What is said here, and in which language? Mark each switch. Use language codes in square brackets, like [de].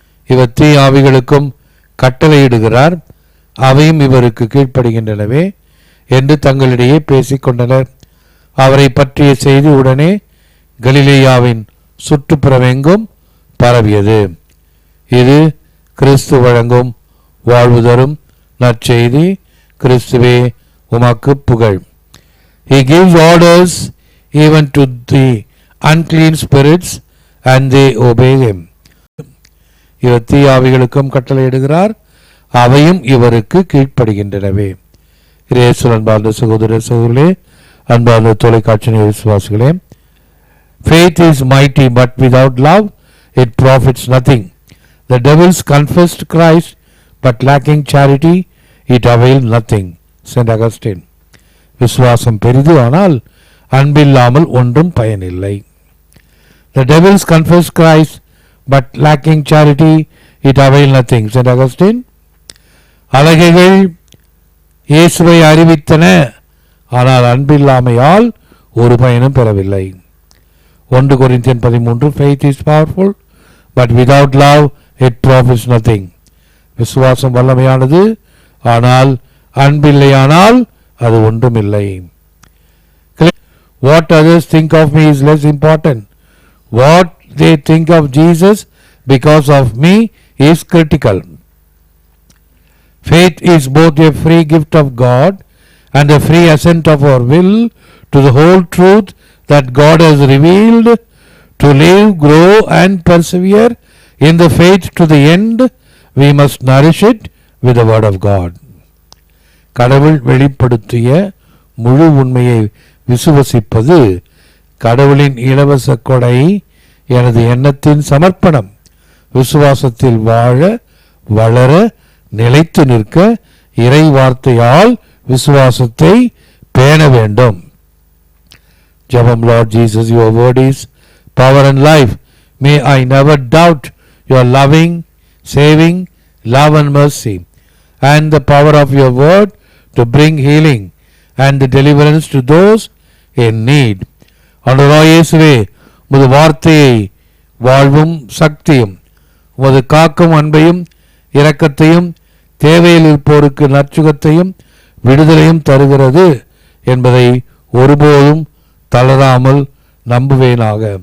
[ta] இவர் தீ ஆவிகளுக்கும் கட்டளையிடுகிறார், அவையும் இவருக்கு கீழ்ப்படுகின்றனவே என்று தங்களிடையே பேசிக்கொண்டனர். அவரை பற்றிய செய்தி உடனே கலிலேயாவின் சுற்றுப்புறமெங்கும் பரவியது. இது கிறிஸ்து வழங்கும் வாழ்வு தரும் நற்செய்தி. கிறிஸ்துவே உமக்கு புகழ். [en] He gives orders even to the unclean spirits and they obey him. [ta] இவர் தீயாவிகளுக்கும் கட்டளையிடுகிறார், அவையும் இவருக்கு கீழ்ப்படுகின்றனவே. இயேசுவின் அன்பார்ந்த சகோதர சகோதரர்களே, அன்பார்ந்த தொலைக்காட்சி விசுவாசிகளே, [en] faith is mighty but without love it profits nothing. The devils confessed Christ but lacking charity it availed nothing. Saint Augustine. [ta] விசுவாசம் பெரிது, ஆனால் அன்பில்லாமல் ஒன்றும் பயனில்லை. [en] The devils confess Christ but lacking charity it availed nothing. Saint Augustine. [ta] அலகைகள் இயேசுவை அறிவித்தன, ஆனால் அன்பில்லாமையால் ஒரு பயனும் பெறவில்லை. [en] 1 Corinthians 13. Faith is powerful but without love it profits nothing. [ta] விசுவாசம் வல்லமையானது, ஆனால் அன்பில்லையானால் அது ஒன்றுமில்லை. [en] What others think of me is less important. What they think of Jesus because of me is critical. Faith is both a free gift of God and a free assent of our will to the whole truth that God has revealed. To live, grow and persevere in the faith to the end, we must nourish it with the word of God. [ta] கடவுள் வெளிப்படுத்திய முழு உண்மையை விசுவசிப்பது கடவுளின் இலவச கொடை, எனது எண்ணத்தின் சமர்ப்பணம். விசுவாசத்தில் வாழ, வளர, நிலைத்து நிற்க இறை வார்த்தையால் விசுவாசத்தை பேண வேண்டும். ஜெபம். [en] Lord Jesus, your word is power and life. May I never doubt your loving, saving love and mercy and the power of your word to bring healing and the deliverance to those in need. [ta] ஆண்டவராகிய இயேசுவே, உமது வார்த்தையை வாழ்வும் சக்தியும், உமது காக்கும் அன்பையும் இரக்கத்தையும், தேவையில் இருப்போருக்கு நற்சுகத்தையும் விடுதலையும் தருகிறது என்பதை ஒருபோதும் தளராமல் நம்புவேனாக.